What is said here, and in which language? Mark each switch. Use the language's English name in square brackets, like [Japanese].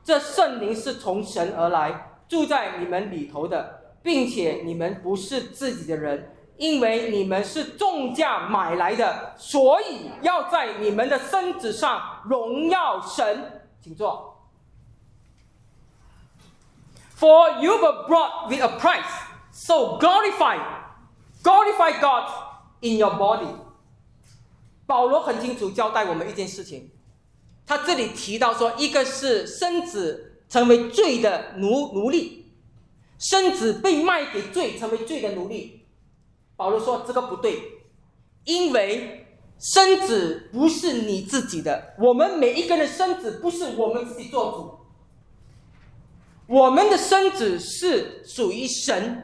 [Chinese] 这圣灵是从神而来，住在你们里头的，并且你们不是自己的人，因为你们是重价买来的，所以要在你们的身子上荣耀神。请坐。 [English] For you were brought with a price, so glorify God in your body. [Chinese] 保罗很清楚交代我们一件事情，他这里提到说，一个是身子成为罪的奴隶，身子被卖给罪，成为罪的奴隶。保罗说这个不对，因为身子不是你自己的，我们每一个人的身子不是我们自己做主，我们的身子是属于神。